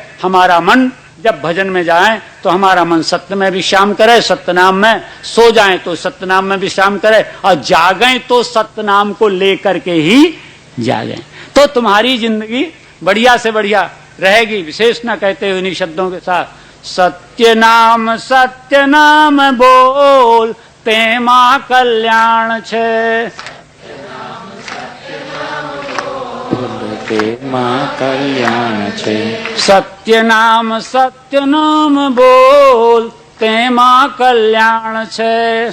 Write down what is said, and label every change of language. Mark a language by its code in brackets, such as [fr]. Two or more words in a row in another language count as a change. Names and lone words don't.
[hi] हमारा मन जब भजन में जाए तो हमारा मन सत्य में विश्राम करे, सत्य नाम में सो जाए तो सत्य नाम में विश्राम करे, और जागें तो सत्य नाम को लेकर के ही जागें, तो तुम्हारी जिंदगी बढ़िया से बढ़िया रहेगी। विशेष न कहते हुए इन्हीं शब्दों के साथ, [gu] સત્ય નામ બોલ તેમા કલ્યાણ છે, તેમા કલ્યાણ છે। સત્ય નામ બોલ તેમા કલ્યાણ છે।